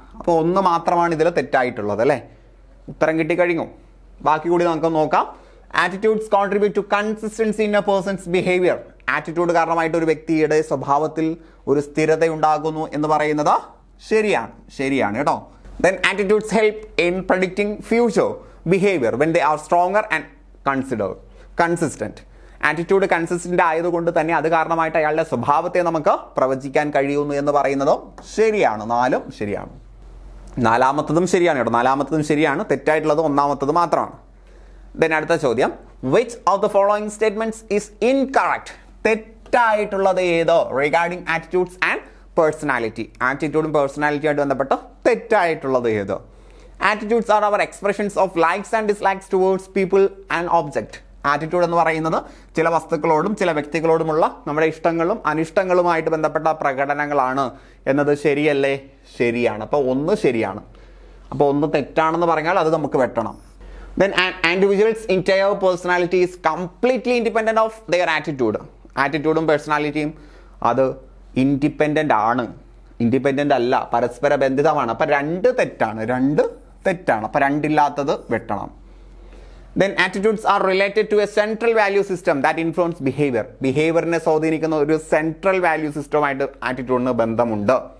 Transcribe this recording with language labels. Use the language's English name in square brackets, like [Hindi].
[Malayalam] അപ്പോൾ 1 മാത്രമാണ് ഇതിൽ തെറ്റായിട്ടുള്ളത് അല്ലേ? ഉത്തരം കിട്ടിക്കഴിഞ്ഞു. ബാക്കി കൂടി നമുക്ക് നോക്കാം. [English] Attitudes contribute to consistency in a person's behaviour. [Malayalam] Attitude കാരണമായിട്ട് ഒരു വ്യക്തിയുടെ സ്വഭാവത്തിൽ ഒരു സ്ഥിരത ഉണ്ടാകുന്നു എന്ന് പറയുന്നത് ശരിയാണ് കേട്ടോ. [English] Then attitudes help in predicting future behavior when they are stronger and consistent. [Malayalam] Attitude consistent ആയതുകൊണ്ട് തന്നെ അത് കാരണമായിട്ട് അയാളുടെ സ്വഭാവത്തെ നമുക്ക് പ്രവചിക്കാൻ കഴിയുന്നു എന്ന് പറയുന്നതും ശരിയാണ്. 4 ശരിയാണ്. 4-മത്തതും ശരിയാണ് കേട്ടോ. 4-മത്തതും ശരിയാണ്. തെറ്റായിട്ടുള്ളത് 1-മത്തത് മാത്രമാണ്. [English] then [Malayalam] അടുത്ത ചോദ്യം, [English] which of the following statements is incorrect? [Malayalam] തെറ്റായിട്ടുള്ളത് ഏത് [English] Regarding attitudes and personality. [Malayalam] ആറ്റിറ്റ്യൂഡും personality ആയിട്ട് ബന്ധപ്പെട്ട് തെറ്റായിട്ടുള്ളത് ഏത്? [English] Attitudes are our expressions of likes and dislikes towards people and object. [Malayalam] Attitude എന്ന് പറയുന്നത് ചില വസ്തുക്കളോടും ചില വ്യക്തികളോടുമുള്ള നമ്മുടെ ഇഷ്ടങ്ങളും അനിഷ്ടങ്ങളുമായിട്ട് ബന്ധപ്പെട്ട പ്രകടനങ്ങളാണ് എന്നത് ശരിയല്ലേ? ശരിയാണ്. അപ്പോൾ 1 ശരിയാണ്. അപ്പോൾ 1 തെറ്റാണെന്ന് പറഞ്ഞാൽ അത് നമുക്ക് വെട്ടണം. [English] Then an individual's entire personality is completely independent of their attitude. [Malayalam] ആറ്റിറ്റ്യൂഡും പേഴ്സണാലിറ്റിയും അത് ഇൻഡിപെൻഡൻ്റ് ആണ്, ഇൻഡിപെൻഡൻ്റ് അല്ല, പരസ്പര ബന്ധിതമാണ്. അപ്പം 2 തെറ്റാണ്. അപ്പം 2 ഇല്ലാത്തത് വെട്ടണം. [English] Then attitudes are related to a central value system that influence behavior. [Malayalam] ബിഹേവിയറിനെ സ്വാധീനിക്കുന്ന ഒരു സെൻട്രൽ വാല്യൂ സിസ്റ്റമായിട്ട് ആറ്റിറ്റ്യൂഡിന് ബന്ധമുണ്ട്.